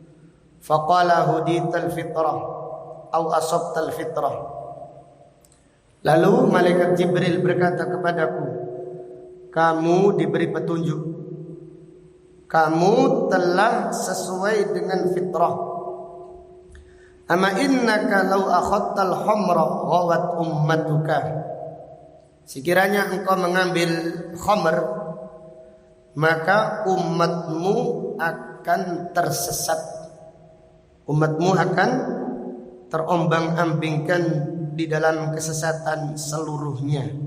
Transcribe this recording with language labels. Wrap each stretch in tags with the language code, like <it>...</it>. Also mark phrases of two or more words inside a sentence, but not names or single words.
<ar>فقال هديت الفطرة أو أصبت الفطرة,</ar> <id>Lalu malaikat Jibril berkata kepadaku, kamu diberi petunjuk, kamu telah sesuai dengan fitrah.</id> <ar>أما إنك لو أخذت الخمر غوت أمتك.</ar> <id>Sekiranya engkau mengambil khamr, maka umatmu akan tersesat. Umatmu akan terombang-ambingkan di dalam kesesatan seluruhnya.</id>